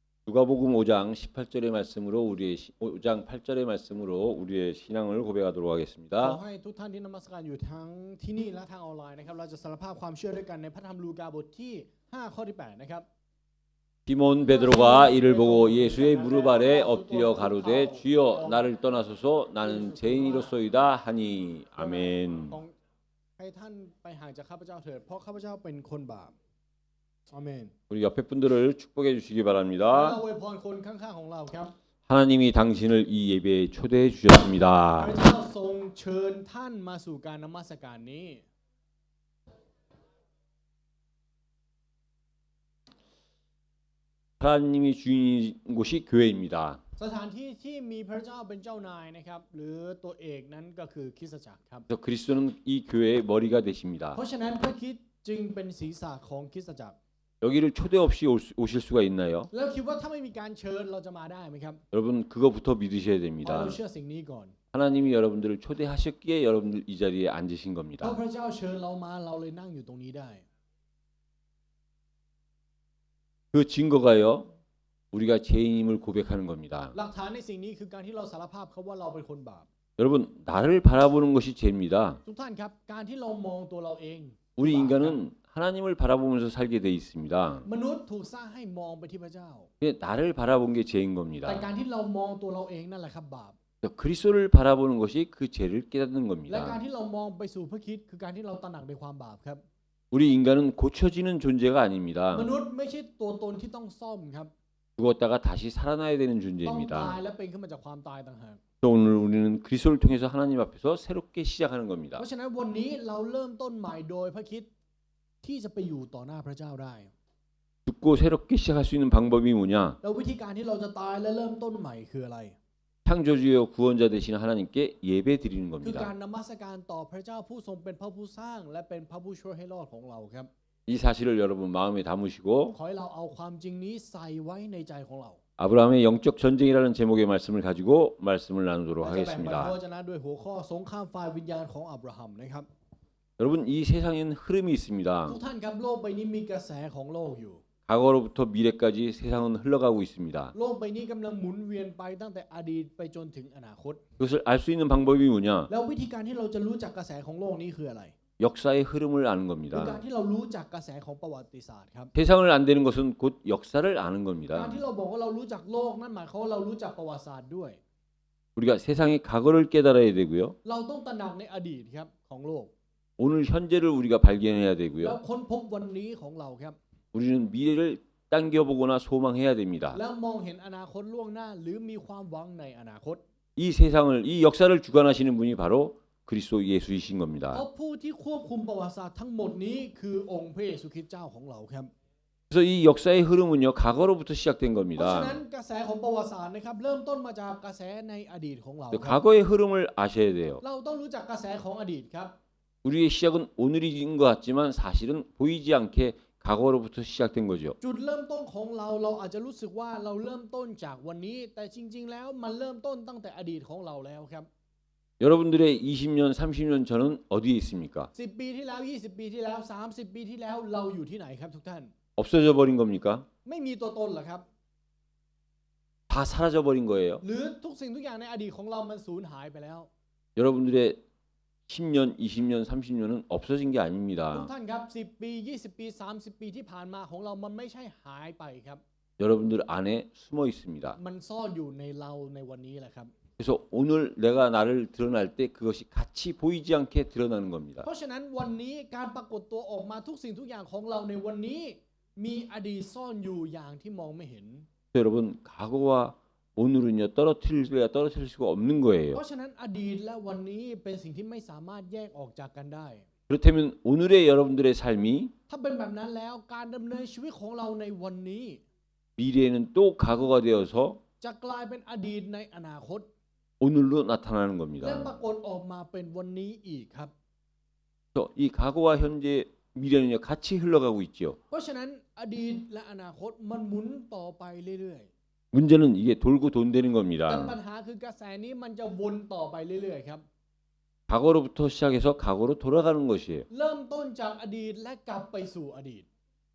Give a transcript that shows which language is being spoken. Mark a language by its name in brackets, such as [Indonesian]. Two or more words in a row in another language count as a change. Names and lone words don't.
[Korean] 누가복음 5장 18절의 말씀으로 5장 8절의 말씀으로 우리의 신앙을 고백하도록 [Thai] ขอ [Korean] 하겠습니다. [Thai] ให้ทุกท่านที่นมัสการอยู่ทั้งที่นี่และทางออนไลน์นะครับเราจะสารภาพความเชื่อด้วยกันในพระธรรมลูกาบทที่5ข้อที่8นะครับ [Korean] 시몬 베드로가 이를 보고 예수의 무릎 아래 엎드려 가로되 주여 나를 떠나소서 나는 죄인이로소이다 하니 아멘. [Thai] ของให้ท่านไปห่างจากข้าพเจ้าเถิดเพราะข้าพเจ้าเป็นคนบาปอาเมน [Korean] 우리 옆에 분들을 축복해 주시기 [Thai] เรา [Korean] 바랍니다. [Thai] อวยพรคนข้างๆของเราครับ [Korean] 하나님이 당신을 이 예배에 초대해 주셨습니다. [Thai] พระเจ้าทรงเชิญท่านมาสู่การนมัสการนี้ [Korean] 하나님이 주인 곳이 교회입니다. [Thai] สถานที่ที่มีพระเจ้าเป็นเจ้านายนะครับหรือตัวเอกนั้นก็คือคริสตจักรครับ [Korean] 그래서 그리스도는 이 교회의 머리가 되십니다. [Thai] เพราะฉะนั้นพระคริสต์จึงเป็นศีรษะของคริสตจักร [Korean] 여기를 초대 없이 오실 수가 있나요? [Thai] แล้วคิดว่าถ้าไม่มีการเชิญเราจะมาได้ไหมครับ [Korean] 여러분 그거부터 믿으셔야 [Thai] เพราะ [Korean] 됩니다. [Thai] เราเชื่อสิ่งนี้ก่อน [Korean] 하나님이 여러분들을 초대하셨기에 여러분들 이 자리에 앉으신 [Thai] เพราะ [Korean] 겁니다. [Thai] พระเจ้าเชิญเรามาเราเลยนั่งอยู่ตรงนี้ได้ [Korean] 그 증거가요. 우리가 죄인임을 고백하는 겁니다. [Thai] หลักฐานในสิ่งนี้คือการที่เราสารภาพเขาว่าเราเป็นคนบาป [Korean] 여러분 나를 바라보는 것이 죄입니다. [Thai] ทุกท่านครับการที่เรามองตัวเราเอง [Korean] 우리 인간은 하나님을 바라보면서 살게 돼 있습니다. [Thai] มนุษย์ถูกสร้างให้มองไปที่พระเจ้า [Korean] 근데 나를 바라본 게 죄인 [Thai] แต่ [Korean] 겁니다. [Thai] การที่เรามองตัวเราเองนั่นแหละครับบาป [Korean] 그리스도를 바라보는 것이 그 죄를 깨닫는 [Thai] และการ [Korean] 겁니다. [Thai] ที่เรามองไปสู่พระคริสต์คือการที่เราตระหนักในความบาปครับ [Korean] 우리 인간은 고쳐지는 존재가 [Thai] ม [Korean] 아닙니다. [Thai] นุษย์ไม่ใช่ตัวตนที่ต้องซ่อมครับ [Korean] 죽었다가 다시 살아나야 되는 [Thai] ต้องตาย [Korean] 존재입니다. [Thai] และเป็นขึ้นมาจากความตายต่างหาก [Korean] 오늘 우리는 그리스도를 통해서 하나님 앞에서 새롭게 시작하는 [Thai] เพ [Korean] 겁니다. [Thai] ราะฉะนั้นวันนี้เราเริ่มต้นใหม่โดยพระคริสต์ที่จะไปอยู่ต่อหน้าพระเจ้าได้ [Korean] 죽고 새롭게 시작할 수 있는 방법이 뭐냐? [Thai] แล้ววิธีการที่เราจะตายและเริ่มต้นใหม่คืออะไร [Korean] 창조주여 구원자 되신 하나님께 예배 드리는 [Thai] คือการ [Korean] 겁니다. [Thai] นมัสการต่อพระเจ้าผู้ทรงเป็นพระผู้สร้างและเป็นพระผู้ช่วยให้รอดของเราครับ [Korean] 이 사실을 여러분 마음에 담으시고 [Thai] ขอให้เราเอาความจริงนี้ใส่ไว้ในใจของเรา [Korean] 아브라함의 영적 전쟁이라는 제목의 말씀을 가지고 말씀을 나누도록 [Thai] และจะแบ่งปันพระ [Korean] 하겠습니다. [Thai] วจนะด้วยหัวข้อสงครามฝ่ายวิญญาณของอับราฮัมนะครับ [Korean] 여러분 이 세상에는 흐름이 [Thai] ทุก [Korean] 있습니다. [Thai] ท่านครับโลกใบนี้มีกระแสของโลกอยู่ [Korean] 과거로부터 미래까지 세상은 흘러가고 있습니다. [Thai] โลกใบนี้กำลังหมุนเวียนไปตั้งแต่อดีตไปจนถึงอนาคต [Korean] 그것을 알 수 있는 방법이 뭐냐? [Thai] แล้ววิธีการที่เราจะรู้จักกระแสของโลกนี้คืออะไร [Korean] 역사의 흐름을 아는 [Thai] คือการ [Korean] 겁니다. [Thai] ที่เรารู้จักกระแสของประวัติศาสตร์ครับ [Korean] 세상을 안 되는 것은 곧 역사를 아는 [Thai] การ [Korean] 겁니다. [Thai] ที่เราบอกว่าเรารู้จักโลกนั่นหมายความว่าเรารู้จักประวัติศาสตร์ด้วย [Korean] 우리가 세상의 과거를 깨달아야 되고요. [Thai] เราต้องตระหนักในอดีตครับของโลก [Korean] 오늘 현재를 우리가 발견해야 [Thai] แล้ว [Korean] 되고요. [Thai] ค้นพบวันนี้ของเราครับ [Korean] 우리는 미래를 당겨보거나 소망해야 됩니다. [Thai] แล้วมองเห็นอนาคตล่วงหน้าหรือมีความหวังในอนาคต [Korean] 이 세상을 이 역사를 주관하시는 분이 바로 그리스도 예수이신 [Thai] เพ [Korean] 겁니다. [Thai] ราะผู้ที่ควบคุมประวัติศาสตร์ทั้งหมดนี้คือองค์พระเยซูคริสต์เจ้าของเราครับ [Korean] 그래서 이 역사의 흐름은요 과거로부터 시작된 [Thai] เพราะฉะนั้น [Korean] 겁니다. [Thai] กระแสของประวัติศาสตร์นะครับเริ่มต้นมาจากกระแสในอดีตของเราครับ [Korean] 과거의 흐름을 아셔야 돼요. [Thai] เราต้องรู้จักกระแสของอดีตครับ [Korean] 우리의 시작은 오늘인 것 같지만 사실은 보이지 않게 과거로부터 시작된 거죠. [Thai] จุดเริ่มต้นของเราอาจจะรู้สึกว่าเราเริ่มต้นจากวันนี้ แต่จริง ๆ แล้วมันเริ่มต้นตั้งแต่อดีตของเราแล้วครับ [Korean] 여러분들의 20년, 30년 전은 어디에 있습니까? [Thai] 10 ปีที่แล้ว20 ปีที่แล้ว30 ปีที่แล้วเราอยู่ที่ไหนครับทุกท่าน [Korean] 없어져 버린 겁니까? [Thai] ไม่มีตัวตนเหรอครับ [Korean] 다 사라져 버린 거예요. [Thai] หรือทุกสิ่งทุกอย่างในอดีตของเรามันสูญหายไปแล้ว [Korean] 여러분들의 10년, 20년, 30년은 없어진 게 [Thai] ทุก [Korean] 아닙니다. [Thai] ท่านครับ10 ปี 20 ปี 30 ปีที่ผ่านมาของเรามันไม่ใช่หายไปครับ [Korean] 여러분들 안에 숨어 있습니다. [Thai] มันซ่อนอยู่ในเราในวันนี้แหละครับ [Korean] 그래서 오늘 내가 나를 드러날 때 그것이 같이 보이지 않게 드러나는 겁니다. [Thai] เพราะฉะนั้นวันนี้การปรากฏตัวออกมาทุกสิ่งทุกอย่างของเราในวันนี้มีอดีตซ่อนอยู่อย่างที่มองไม่เห็น [Korean] 여러분 과거와 오늘은요 떨어뜨릴 수가 없는 [Thai] เพ [Korean] 거예요. [Thai] ราะฉะนั้นอดีตและวันนี้เป็นสิ่งที่ไม่สามารถแยกออกจากกันได้ [Korean] 그렇다면 오늘의 여러분들의 삶이 [Thai] ถ้าเป็นแบบนั้นแล้วการดำเนินชีวิตของเราในวันนี้ [Korean] 미래에는 또 과거가 되어서 [Thai] จะกลายเป็นอดีตในอนาคต [Korean] 오늘로 나타나는 [Thai] และ [Korean] 겁니다. [Thai] ปรากฏออกมาเป็นวันนี้อีกครับ [Korean] 그래서 이 과거와 현재 미래는요 같이 흘러가고 있죠. [Thai] เพราะฉะนั้นอดีตและอนาคตมันหมุนต่อไปเรื่อย [Korean] 문제는 이게 돌고 돈되는 [Thai] ๆแต่ [Korean] 겁니다. [Thai] ปัญหาคือกระแสนี้มันจะวนต่อไปเรื่อยๆครับ [Korean] 과거로부터 시작해서 과거로 돌아가는 것이에요. [Thai] เริ่มต้นจากอดีตและกลับไปสู่อดีต